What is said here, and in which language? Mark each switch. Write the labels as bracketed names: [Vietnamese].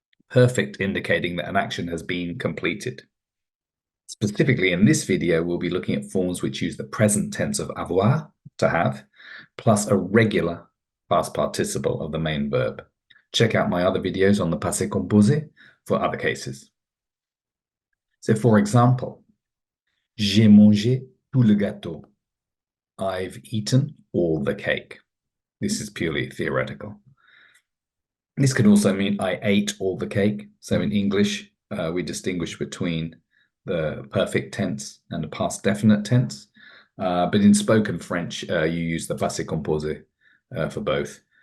[English] Perfect indicating that an action has been completed. Specifically in this video, we'll be looking at forms which use the present tense of avoir, to have, plus a regular past participle of the main verb. Check out my other videos on the passé composé for other cases. So for example, [French] j'ai mangé tout le gâteau. [English] I've eaten all the cake. This is purely theoretical. This can also mean I ate all the cake. So in English, we distinguish between the perfect tense and the past definite tense. But in spoken French, you use the passé composé for both.